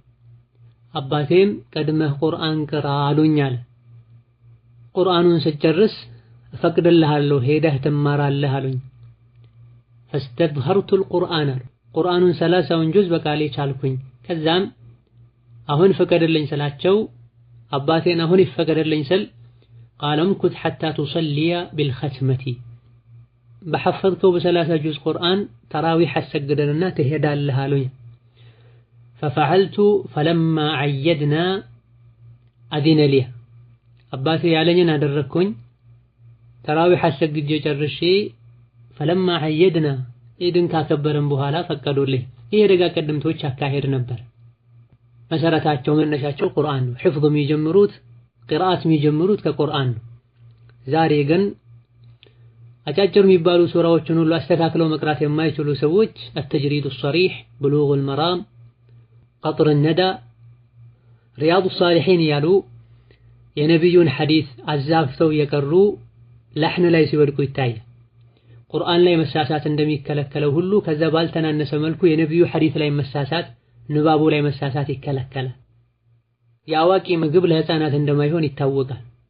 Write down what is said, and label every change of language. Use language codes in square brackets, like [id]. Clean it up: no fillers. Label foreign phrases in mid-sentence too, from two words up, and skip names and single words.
[am] አባቴም ቀድመህ ቁርአን ቅራ አሉኛል። ቁርአኑን ስጨርስ እፈቅድልሃለሁ ሄደህ ትማራለህ አሉኝ። [ar] فاستظهرت القرآن [am] ቁርአኑን 30ውን ጁዝ በቃሌ ቻልኩኝ። ከዛም አሁን ፍቀድልኝ ስላቸው አባቴን አሁን ይፈቀድልኝ ስል ቃለም ኩት [ar] حتى تصلي بالختمة [am] በሐፈዝከው በ30 ጁዝ ቁርአን ተራዊህ አሰግደንና ትሄዳለህ አሉኝ። [ar] ففعلت فلما عيدنا أذن لي [am] አባቴ ያለኝን አደረኩኝ። ተራዊህ አሰግጄ ጨርሼ [ar] فلما عيدنا [am] ኢድን ካከበረን በኋላ ፈቀዱልኝ። ይሄ ደጋ ቀደምቶች አካሄድ ነበር። መሰረታቸው መነሻቸው ቁርአን ነው። ሒፍዝ የሚጀምሩት ቂራአት የሚጀምሩት ከቁርአን ነው። ዛሬ ግን አጫጭር የሚባሉ ሱራዎችን ሁሉ አስተካክለው መቅራት የማይችሉ ሰዎች التجريد الصريح بلوغ المرام قطر الندى رياض الصالحين ያሉ የነብዩን ሐዲስ አዛፍተው የቀሩ ለህን ላይ ሲወድቁ ይታያል። ቁርአን ላይ መሳሳት እንደሚከለከለው ሁሉ ከዛ ባልተናነሰ መልኩ የነብዩ ሐዲስ ላይ መሳሳት ንባቡ ላይ መሳሳት ይከለከላል። የአዋቂ ምግብ ለህፃናት እንደማይሆን ይታወቃል።